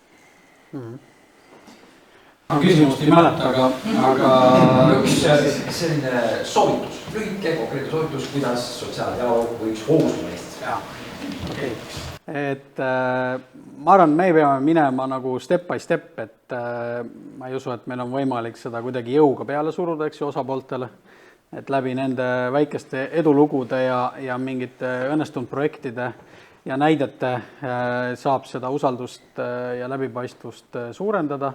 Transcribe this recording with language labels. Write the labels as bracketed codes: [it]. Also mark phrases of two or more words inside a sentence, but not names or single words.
[et] Küsimust ei mäleta, aga üks selline soovitus, lühike konkreetne soovitus, kuidas sotsiaaldialoog võiks hoogustuda Eestis. Et ma arvan, me peame minema nagu [en] step by step, [et] et ma ei usu, et meil on võimalik seda kuidagi jõuga peale suruda, eks ju, osapooltele, et läbi nende väikeste edulugude ja mingite õnnestunud projektide ja näidete saab seda usaldust ja läbipaistvust suurendada.